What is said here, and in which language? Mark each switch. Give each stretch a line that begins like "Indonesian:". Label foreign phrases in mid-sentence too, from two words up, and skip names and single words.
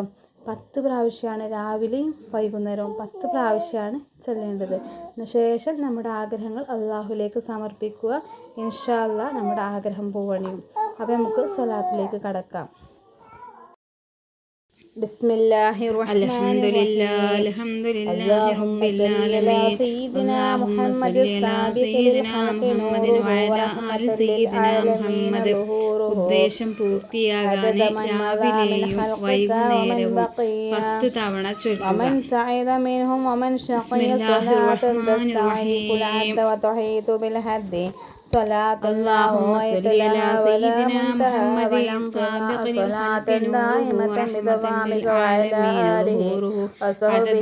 Malayalam: 10 പ്രാവശ്യമാണ് രാവിലെയും വൈകുന്നേരവും 10 പ്രാവശ്യമാണ് ചൊല്ലേണ്ടത്. ശേഷം നമ്മുടെ ആഗ്രഹങ്ങൾ അള്ളാഹുലേക്ക് സമർപ്പിക്കുക.
Arabic: إن شاء الله
Malayalam: നമ്മുടെ ആഗ്രഹം പൂവണിയും. അപ്പോൾ നമുക്ക് സ്വലാത്തിലേക്ക് കടക്കാം.
Arabic: بسم الله الرحمن الرحيم. اللهم صل على سيدنا محمد السابق للخلق نوره ورحمة للعالمين ظهوره
Malayalam: ഉദ്ദേശം പൂർത്തിയാകാൻ രാവിലെയും വൈകുന്നേരവും 10 തവണ ചൊല്ലുക.
Arabic: ومن سعد منهم ومن شقي صلاة تستعيق العد وتحيط بالحد صلاة اللهم صل على سيدنا محمد السابق صلاة للخلق دائمة نوره بدوامك ورحمة وعلى آله للعالمين وصحبه